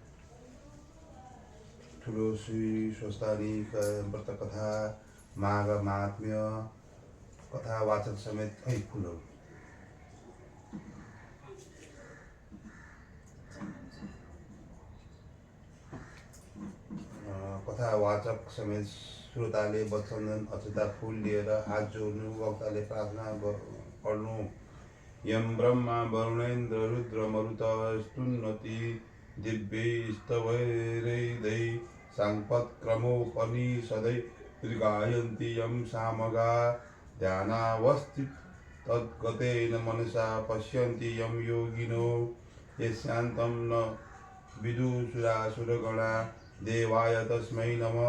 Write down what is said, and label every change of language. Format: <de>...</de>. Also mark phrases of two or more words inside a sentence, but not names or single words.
<ne>ठुलो श्री स्वस्थानी व्रत कथा माघ महात्म्य कथा वाचक समेत फुलहरू कथा वाचक समेत श्रोताले वचन्दन अक्षता फुल लिएर हात जोड्नु, वक्ताले प्रार्थना पढ्नु।</ne> <sa>यम ब्रह्मा वरुणेन्द्र रुद्र मरुत स्तुन्नति दिव्यैस्तवैरैदै साङ्पत्क्रमोपनिषदै गायन्ति यं सामगा ध्यानावस्थित तद्गतेन मनसा पश्यन्ति यं योगिनो यस्यान्तं न विदुषुरासुरगणा देवाय तस्मै नमः।</sa>